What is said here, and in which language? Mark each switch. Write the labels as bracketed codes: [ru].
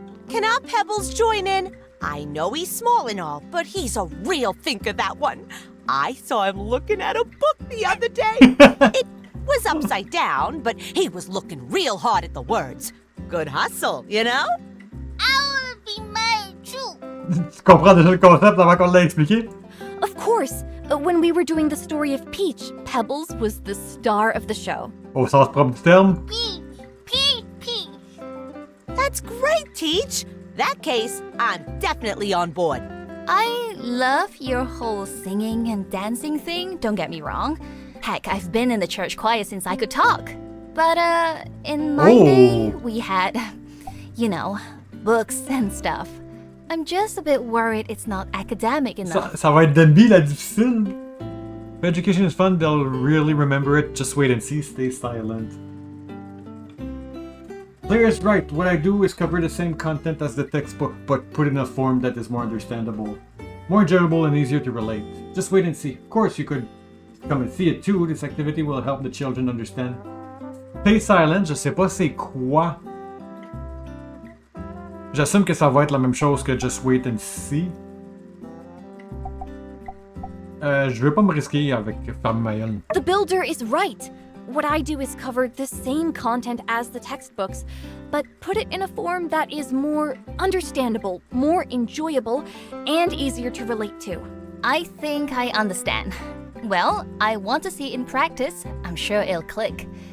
[en] Can our Pebbles join in? I know he's small and all, but he's a real thinker, that one. I saw him looking at a book the other day. It was upside down, but he was looking real hard at the words. Good hustle, you know? I wanna be married too. [fr] Tu comprends déjà le concept avant qu'on l'a expliqué? [en] Of course, when we were doing the story of Peach, Pebbles was the star of the show. [fr] Au sens propre du terme. [en] Peach. That's great, Teach. That case, I'm definitely on board. I love your whole singing and dancing thing, don't get me wrong. Heck, I've been in the church choir since I could talk. But, in my day, we had, you know, books and stuff. I'm just a bit worried it's not academic enough. [fr] Ça va être Danby la difficile. [en] If education is fun, they'll really remember it. Just wait and see. Stay silent. Claire is right. What I do is cover the same content as the textbook, but put in a form that is more understandable, more enjoyable, and easier to relate. Just wait and see. Of course, you could come and see it too. This activity will help the children understand. Stay silent, [fr] je sais pas c'est quoi. J'assume que ça va être la même chose que [en] Just Wait and See. [fr] Je veux pas me risquer avec ferme ma gueule. [en] The builder is right. What I do is cover the same content as the textbooks, but put it in a form that is more understandable, more enjoyable, and easier to relate to. I think I understand. Well, I want to see it in practice. I'm sure it'll click.